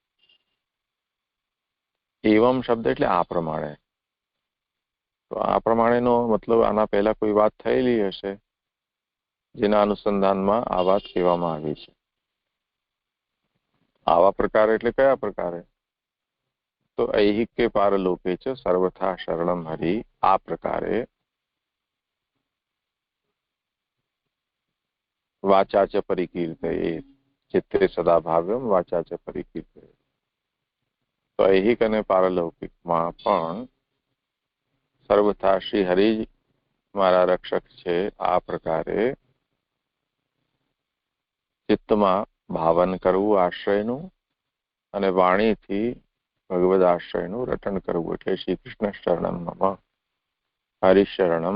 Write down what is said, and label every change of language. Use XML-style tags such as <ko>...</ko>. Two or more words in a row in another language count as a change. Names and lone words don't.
<gu>એવમ શબ્દ એટલે આ પ્રમાણે. તો આ પ્રમાણેનો મતલબ આના પહેલા કોઈ વાત થયેલી હશે જેના અનુસંધાનમાં આ વાત કહેવામાં આવી છે. આવા પ્રકારે એટલે કયા પ્રકારે?</gu> <sa>તો ऐहिके पारलोके च सर्वथा शरणम हरि</sa> <gu>આ પ્રકારે</gu> <sa>वाचा च परिकीर्ते चित्ते सदा भाव्यम वाचा च परिकीर्ते.</sa> <gu>તો ऐहिक અને પારલૌકિકમાં પણ સર્વથા શ્રી હરિ મારા રક્ષક છે આ પ્રકારે ચિત્તમાં ભાવન કરવું આશ્રયનું અને વાણીથી ભગવદ આશ્રયનું રટણ કરવું એટલે</gu> <sa>श्री कृष्ण शरणम मम हरिशरणम.</sa>